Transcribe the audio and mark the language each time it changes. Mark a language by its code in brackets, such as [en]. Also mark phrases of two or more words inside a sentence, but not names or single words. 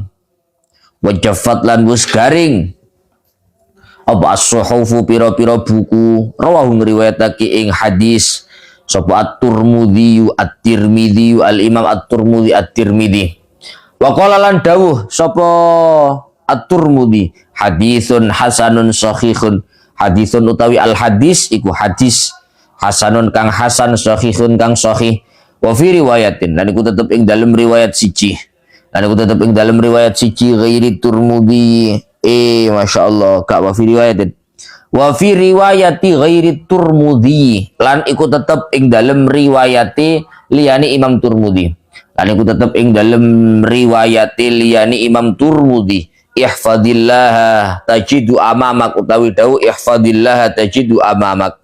[jv] Wa jaffat lan wis garing. Apa as-suhufu pira-pira buku. Rawahu ngriwayatake ing hadis sapa at-Tirmidzi at-Tirmidzi al-Imam at-Tirmidzi at-Tirmidzi. Wa qala lan dawuh sapa at-Tirmidzi [ar] حديث حسن صحيح. [jv] Hadisun utawi al hadis iku hadis hasanun kang hasan sahihun kang sahih. [ar] وفي رواية [jv] lan iku tetep ing dalem riwayat siji. Lan iku tetep ing dalem riwayat siji [ar] غير الترمذي. [jv] Masyaallah kak [ar] وفي رواية. وفي رواية غير الترمذي [jv] lan iku tetep ing dalem riwayati liyane Imam Tirmidzi. Lan iku tetep ing dalem riwayati liyane Imam Tirmidzi. [ar] احفظ الله تجده أمامك [jv] utawi dawuh [ar] احفظ الله تجده أمامك.